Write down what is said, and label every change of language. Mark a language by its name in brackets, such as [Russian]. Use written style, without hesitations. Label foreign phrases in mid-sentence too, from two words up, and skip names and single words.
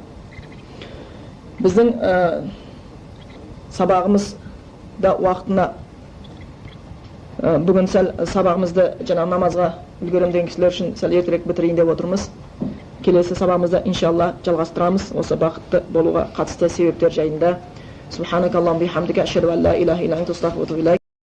[Kazakh] Біздің сабағымыз да уақытына, бүгін сәл сабағымызды жаңа намазға үлгерем деген кісілер үшін сәл ертерек бітірейін деп отырмыз. Келесі сабағымызда иншалла жалғастырамыз осы бақытты болуға қатысты себептер жайында. [Arabic] سبحانك اللهم بحمدك أشهد أن لا إله إلا أنت أستغفرك وأتوب إليك.